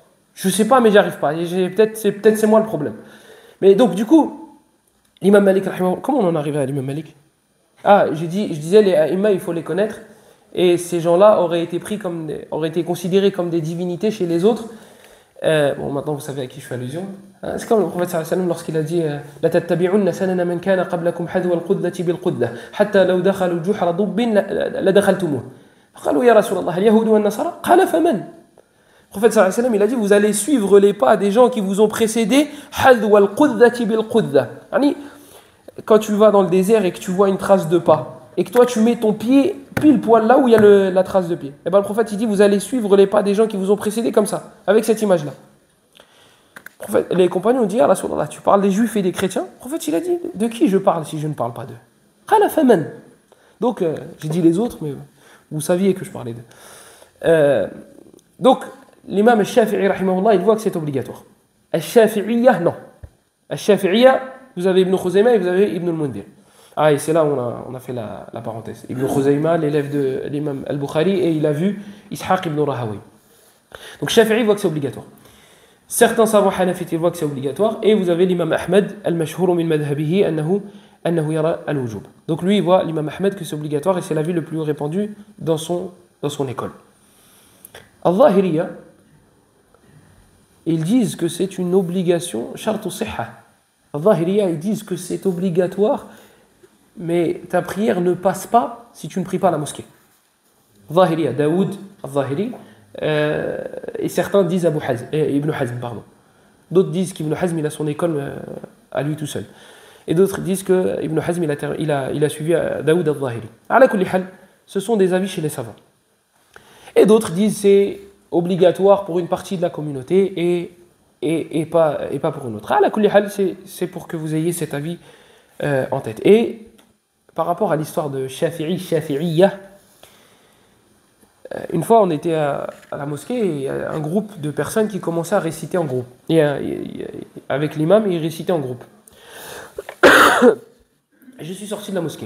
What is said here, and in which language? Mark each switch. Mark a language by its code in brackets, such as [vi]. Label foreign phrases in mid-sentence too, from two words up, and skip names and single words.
[fr] Je sais pas mais j'arrive pas. Peut-être c'est moi le problème. Mais donc du coup, l'imam Malik, comment on en est arrivé à l'imam Malik? Je disais les aïma il faut les connaître. Et ces gens-là auraient été considérés comme des divinités chez les autres. Maintenant vous savez à qui je fais allusion. C'est comme le prophète [ar] صلى الله عليه وسلم [fr] lorsqu'il a dit [ar] لتتبعن سنن من كان قبلكم حذو القذة بالقذة حتى لو دخلوا جحر ضب لدخلتموه. قالوا يا رسول الله اليهود والنصارى قال فمن. [fr] Le prophète [ar] صلى الله عليه وسلم [fr] il a dit vous allez suivre les pas des gens qui vous ont précédés [ar] حذو القذة بالقذة. [fr] Quand tu vas dans le désert et que tu vois une trace de pas et que toi tu mets ton pied pile poil là où il y a la trace de pied. Et le prophète il dit vous allez suivre les pas des gens qui vous ont précédés comme ça, avec cette image là. Les compagnons ont dit ah Rasulallah, tu parles des juifs et des chrétiens. Le prophète il a dit de qui je parle si je ne parle pas d'eux? [ar] قال فمن. [fr] Donc j'ai dit les autres mais vous saviez que je parlais d'eux. Donc l'imam al-Shafi'i rahimahullah il voit que c'est obligatoire. Al-Shafi'iyya non. Al-Shafi'iyya vous avez Ibn Khuzaymah et vous avez Ibn al-Mundhir. Et c'est là où on a fait la parenthèse. Ibn Khuzaymah, l'élève de l'imam al-Bukhari, et il a vu Ishaq ibn Rahawi. Donc Shafi'i voit que c'est obligatoire. Certains savants hanafites voient que c'est obligatoire, et vous avez l'imam Ahmed, [ar] المشهور من مذهبه أنه يرى الوجوب. [fr] Donc lui, il voit l'imam Ahmed que c'est obligatoire, et c'est l'avis le plus répandu dans son école. Al-Zahiriyya, ils disent que c'est une obligation, [ar] شرط صحة. [fr] Al-Zahiriya, ils disent que c'est obligatoire, mais ta prière ne passe pas si tu ne pries pas à la mosquée. Zahiriya, Daoud al-Zahiri, et certains disent Ibn Hazm, pardon. D'autres disent qu'Ibn Hazm il a son école à lui tout seul. Et d'autres disent que Ibn Hazm il a suivi Daoud al-Zahiri. [ar] على كل حال, [fr] ce sont des avis chez les savants. Et d'autres disent que c'est obligatoire pour une partie de la communauté et pas pour une autre. [ar] على كل حال, [fr] c'est pour que vous ayez cet avis en tête. Et par rapport à l'histoire de Shafi'iyya, une fois on était à la mosquée et il y a un groupe de personnes qui commençaient à réciter en groupe. Avec l'imam, ils récitaient en groupe. Je suis sorti de la mosquée.